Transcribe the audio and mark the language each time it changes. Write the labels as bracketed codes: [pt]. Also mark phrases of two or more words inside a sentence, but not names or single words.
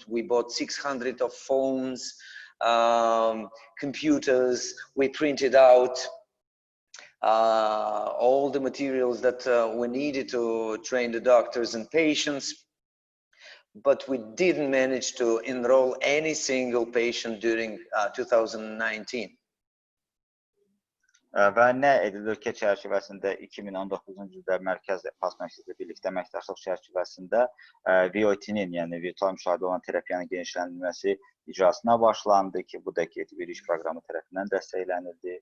[en] We bought 600 of phones, computers. We printed out all the materials that were needed to train the doctors and patients. But we didn't manage to enroll any single patient during 2019. [az] Və nə edilir ki, çərçivəsində 2019-cu ildə Mərkəz PASS Mərkəzlə birlikdə əməkdaşlıq çərçivəsində VOT-nin, yəni virtual müşahidə olan terapiyanın genişləndirilməsi icrasına başlandı ki, bu da TB Reach proqramı tərəfindən dəstəklənildi.